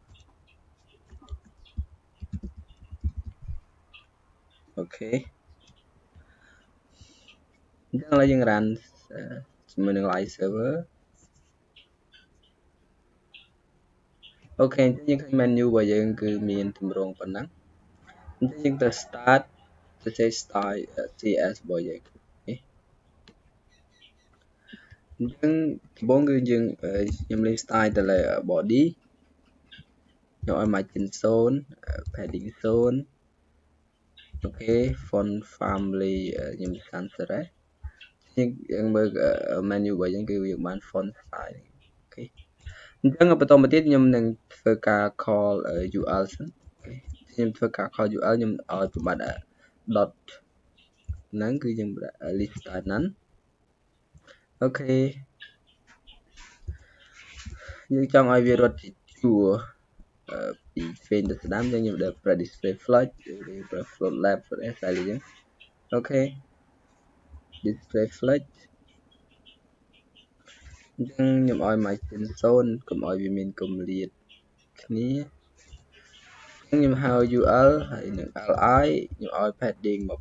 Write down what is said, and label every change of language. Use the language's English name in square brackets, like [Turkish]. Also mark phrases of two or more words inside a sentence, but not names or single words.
[Khmer] អូខេអញ្ចឹងឥឡូវយើង run ជាមួយនឹង [English] live server [Khmer] អូខេអញ្ចឹងយើងឃើញ menu របស់យើងគឺមានទម្រង់ប៉ុណ្ណឹងអញ្ចឹងយើងទៅ start ទៅចេះ [English] style CSS [Khmer] របស់យើង អញ្ចឹងដំបូងគឺយើងខ្ញុំលេង style ទៅលើ body ខ្ញុំឲ្យ [English] margin 0 padding [Khmer] 0 អូខេ [English] font family [Khmer] ខ្ញុំ [English] sans serif [Khmer] យើងមើល menu របស់យើងគឺយើងបាន [English] font style [Khmer] អូខេអញ្ចឹងបន្តមកទៀតខ្ញុំនឹងធ្វើការ [English] call UL [Khmer] សិនខ្ញុំធ្វើការ [English] call UL [Khmer] ខ្ញុំឲ្យប្រមាថ dot ហ្នឹងគឺយើង [English] list style [Khmer] ហ្នឹងអូខេ យើងចង់ឲ្យវារត់ជាជួរពីឆ្វេងទៅស្ដាំអញ្ចឹងខ្ញុំដាក់ [English] display flash [Khmer] ឬ [English] float left float right [Khmer] អញ្ចឹងអូខេ [English] display flash [Khmer] អញ្ចឹងខ្ញុំឲ្យ [English] margin 0 [Khmer] កុំឲ្យវាមានគម្លាតគ្នាអញ្ចឹងខ្ញុំហៅ UL ហើយនឹង li ខ្ញុំឲ្យ padding